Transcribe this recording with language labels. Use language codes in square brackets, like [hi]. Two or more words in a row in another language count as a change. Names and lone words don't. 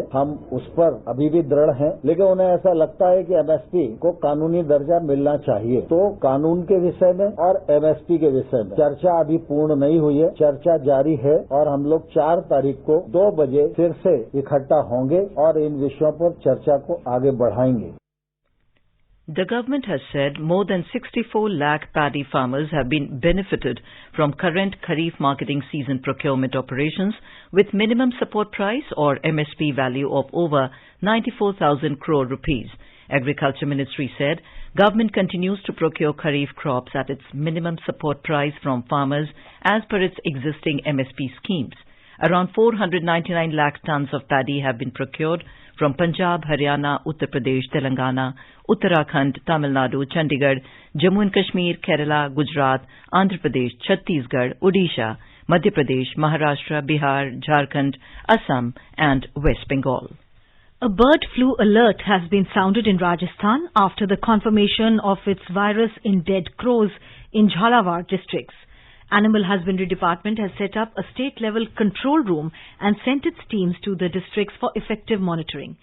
[hi] हम उस पर अभी भी दृढ़ हैं, लेकिन उन्हें ऐसा लगता है कि एमएसपी को कानूनी दर्जा मिलना चाहिए। तो कानून के विषय में और एमएसपी के विषय में चर्चा अभी पूर्ण नहीं हुई है, चर्चा जारी है और हम लोग 4 तारीख को 2 बजे फिर से इकट्ठा होंगे और इन विषयों पर चर्चा को आगे बढ़ाएंगे। [en] The government has said more than 64 lakh paddy farmers have been benefited from current Kharif marketing season procurement operations with minimum support price or MSP value of over 94,000 crore rupees. Agriculture Ministry said government continues to procure Kharif crops at its minimum support price from farmers as per its existing MSP schemes. Around 499 lakh tons of paddy have been procured from Punjab, Haryana, Uttar Pradesh, Telangana, Uttarakhand, Tamil Nadu, Chandigarh, Jammu and Kashmir, Kerala, Gujarat, Andhra Pradesh, Chhattisgarh, Odisha, Madhya Pradesh, Maharashtra, Bihar, Jharkhand, Assam and West Bengal. A bird flu alert has been sounded in Rajasthan after the confirmation of its virus in dead crows in Jhalawar districts. Animal Husbandry Department has set up a state-level control room and sent its teams to the districts for effective monitoring.